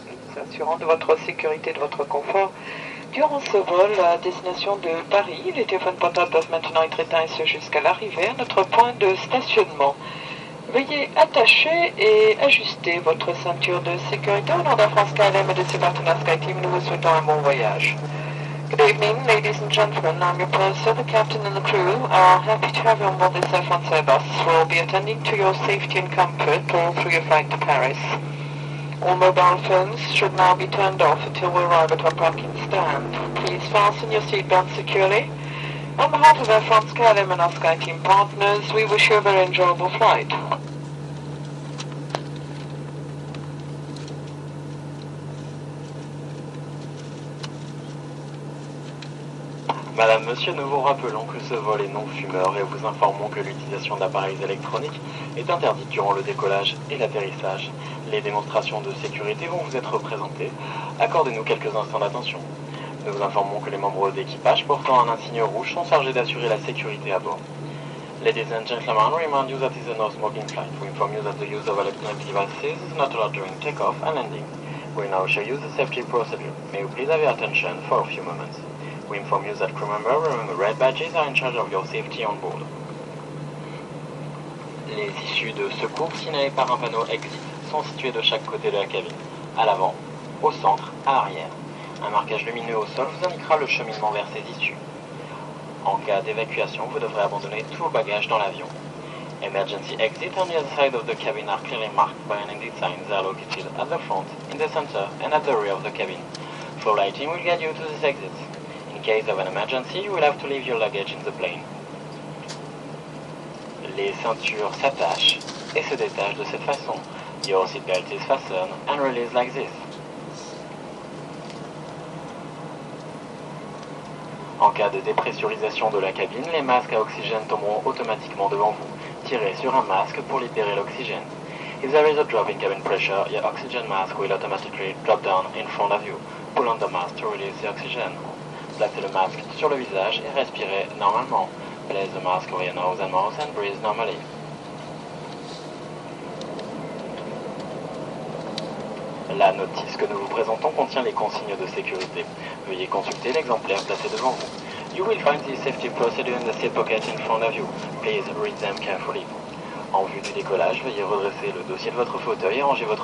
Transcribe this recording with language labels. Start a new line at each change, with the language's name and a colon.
French: Nous nous assurons de votre sécurité et de votre confort durant ce vol à destination de Paris. Les téléphones portables doivent maintenant être éteints et ce jusqu'à l'arrivée à notre point de stationnement. Veuillez attacher et ajuster votre ceinture de sécurité au nom d'Air France KLM et de ses partenaires SkyTeam. Nous vous souhaitons un bon voyage.
English: Good evening, ladies and gentlemen. I'm your purser. The captain and the crew are happy to have you on board this Air France Airbus. We'll be attending to your safety and comfort all through your flight to Paris. All mobile phones should now be turned off until we arrive at our parking stand. Please fasten your seatbelt securely. On behalf of Air France KLM and our SkyTeam partners, we wish you a very enjoyable flight.
French: Madame, Monsieur, nous vous rappelons que ce vol est non fumeur et vous informons que l'utilisation d'appareils électroniques est interdite durant le décollage et l'atterrissage. Les démonstrations de sécurité vont vous être présentées. Accordez-nous quelques instants d'attention. Nous vous informons que les membres d'équipage portant un insigne rouge sont chargés d'assurer la sécurité à bord.
English: Ladies and gentlemen, we remind you that it is a no-smoking flight. We inform you that the use of electronic devices is not allowed during takeoff and landing. We now show you the safety procedure. May you please have your attention for a few moments. We inform you that crew members wearing red badges are in charge of your safety on board.
French: Les issues de secours signalées par un panneau exit sont situées de chaque côté de la cabine, à l'avant, au centre, à l'arrière. Un marquage lumineux au sol vous indiquera le cheminement vers ces issues. En cas d'évacuation, vous devrez abandonner tous vos bagages dans l'avion.
English: Emergency exits on the other side of the cabin are clearly marked by an exit sign. They are located at the front, in the center, and at the rear of the cabin. Floor lighting will guide you to these exits. In case of an emergency, you will have to leave your luggage in the plane.
French: Les ceintures s'attachent et se détachent de cette façon.
English: Your seatbelt is fastened and released like this.
French: En cas de dépressurisation de la cabine, les masques à oxygène tomberont automatiquement devant vous. Tirez sur un masque pour libérer l'oxygène.
English: If there is a drop in cabin pressure, your oxygen mask will automatically drop down in front of you. Pull on the mask to release the oxygen.
French: Placez le masque sur le visage et respirez normalement.
English: Place the mask over your nose and mouth and breathe normally.
French: La notice que nous vous présentons contient les consignes de sécurité. Veuillez consulter l'exemplaire placé devant vous.
English: You will find the safety procedure in the seat pocket in front of you. Please read them carefully.
French: En vue du décollage, veuillez redresser le dossier de votre fauteuil et ranger votre